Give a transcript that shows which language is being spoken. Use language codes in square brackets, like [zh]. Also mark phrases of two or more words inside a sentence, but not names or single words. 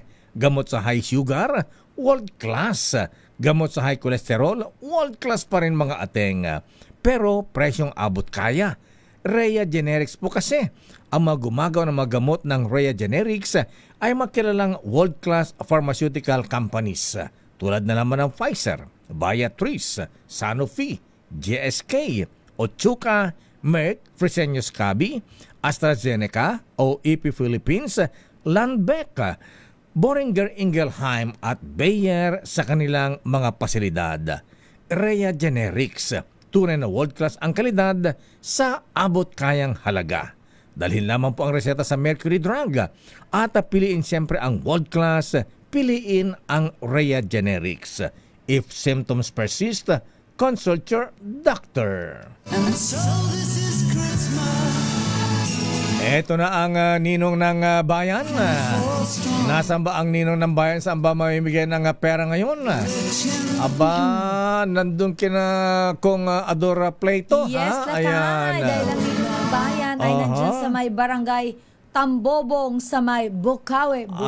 [tl] Gamot sa [en] high sugar, world class. [tl] Gamot sa [en] high cholesterol, world class [tl] pa rin mga ateng. Pero presyong abot kaya. Rhea Generics po kasi. Ang mga gumagawa ng mga gamot ng Rhea Generics ay makilalang [en] world class pharmaceutical companies. [tl] Tulad na naman ng Pfizer, Viatris, Sanofi, GSK, Otsuka, Merck, Fresenius Kabi, AstraZeneca, OEP Philippines, Lundbeck, Boehringer Ingelheim at Bayer sa kanilang mga pasilidad. Rhea Generics, tunay na world-class ang kalidad sa abot kayang halaga. Dalhin lamang po ang reseta sa Mercury Drug at piliin siyempre ang world-class, piliin ang Rhea Generics. [en] If symptoms persist, consult your doctor. [tl] Eto na ang ninong ng bayan. Nasaan ba ang ninong ng bayan? Saan ba mamimigay ng pera ngayon? Aba, nandun kina kong Adora Plato. Yes, ha? lakay. Dahil ang ninong ng bayan ay nandyan sa may barangay Tambobong sa may Bukawi, Bulacan.